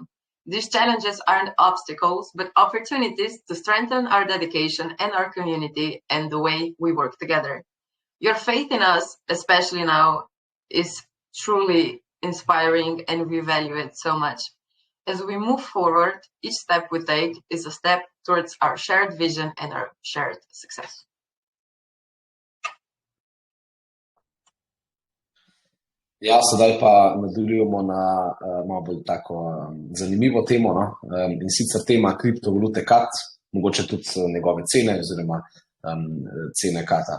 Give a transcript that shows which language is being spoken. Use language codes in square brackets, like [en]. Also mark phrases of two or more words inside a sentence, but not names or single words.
[en] These challenges aren't obstacles, but opportunities to strengthen our dedication and our community and the way we work together. Your faith in us, especially now, is truly inspiring, and we value it so much. As we move forward, each step we take is a step towards our shared vision and our shared success. [sl] Ja, sedaj pa nadaljujemo na malo bolj tako zanimivo temo, no? In sicer tema kriptovalute CUT, mogoče tudi njegove cene oziroma cene CUT-a.